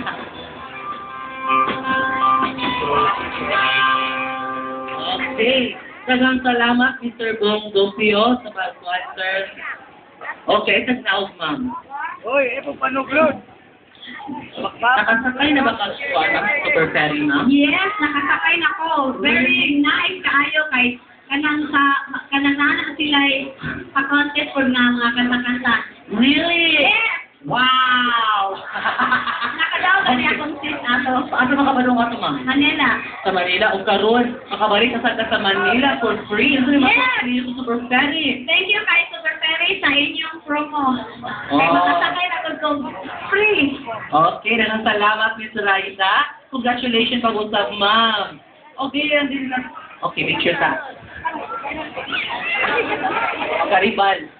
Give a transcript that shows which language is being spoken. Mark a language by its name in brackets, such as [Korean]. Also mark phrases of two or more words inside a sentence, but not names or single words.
[Cebuano] Okay. Daghang salamat, Mr. Bong Dopio, sa pag-sponsor. Okay, tagnaog, ma'am. Hoy, panuglod. Nakasakay na ba ka-squad ng Super Ferry, ma'am? Yes, nakasakay na ko. [English] Very nice [Cebuano] kaayo kay kanang sila pa-contest for nga mga kanta-kanta. [English] Really? Yes! Wow! [Cebuano] Nakadaw na niya akong seat ato. Ano makabalo nga ito, ma'am? Manila. Sa Manila, o karon makabalik ka sa Manila [English] for free. [Filipino] Ano yung [English] Yes! [Filipino] free sa Super Ferry? [English] Thank you [Cebuano] kay Super Ferry sa inyong promo. Kay Oh. makasakay na ko free. Okay, daghang salamat, Miss Raida. Congratulations pag-usap, ma'am. Okay, yan din na. Okay, picture ta. Karibal.